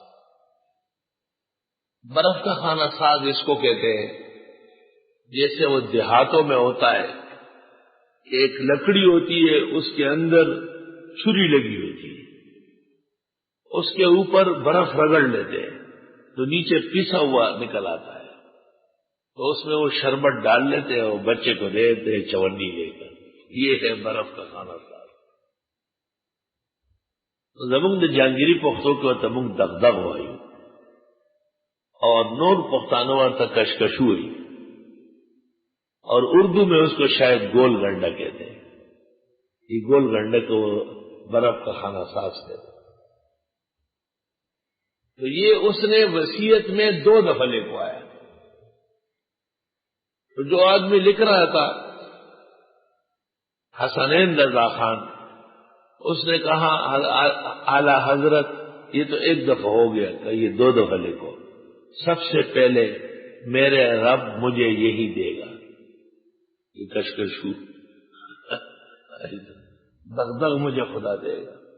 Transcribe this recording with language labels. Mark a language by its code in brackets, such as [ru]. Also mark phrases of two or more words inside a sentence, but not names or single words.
[ur] برف کا خانہ ساز اس کو کہتے ہیں جیسے وہ دیہاتوں میں ہوتا ہے کہ ایک لکڑی ہوتی ہے، اس کے اندر چھری لگی ہوتی ہے، اس کے اوپر برف رگڑ لیتے ہیں تو نیچے پسا ہوا نکل آتا ہے، تو اس میں وہ شربت ڈال لیتے ہیں اور بچے کو دے دیتے ہیں چونی لے کر۔ یہ ہے برف کا خانہ ساز۔ [ps] زمونږ د جہانگیری پختو کې ورته موږ دغدغ وایو، اور نور پختانو ورته کشکشو وایي، [ur] اور اردو میں اس کو شاید گول گنڈا کہتے ہیں۔ یہ گول گنڈے کو برف کا خانہ ساز کہتے ہیں۔ تو یہ اس نے وصیت میں 2 دفعہ لکھوایا۔ تو جو آدمی لکھ رہا تھا حسنین رضا خان، اس نے کہا اعلی حضرت یہ تو 1 دفعہ ہو گیا، کہ یہ 2 دفعہ لکھو، سب سے پہلے میرے رب مجھے یہی دے گا، یہ [ps] کشکشو دغدغ [ur] مجھے خدا دے گا۔